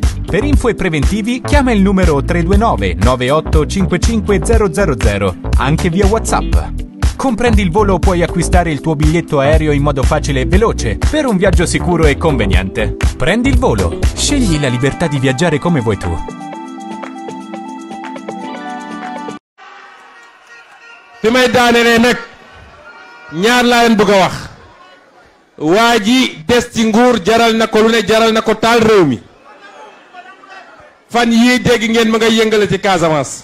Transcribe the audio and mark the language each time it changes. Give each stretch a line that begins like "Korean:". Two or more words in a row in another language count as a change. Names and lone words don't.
Italian: Per info e preventivi chiama il numero 329 9855 000, anche via WhatsApp. Comprendi il Volo, puoi acquistare il tuo biglietto aereo in modo facile e veloce per un viaggio sicuro e conveniente. Prendi il Volo, scegli la libertà di viaggiare come vuoi tu.
Wolof: fi may daanelee nag ñaar laa leen bëgg a wax waa ji des ci nguur jaral na ko lu ne, jaral na ko taal réew mi fan yii dégg ngeen ma nga yëngale ci Casamance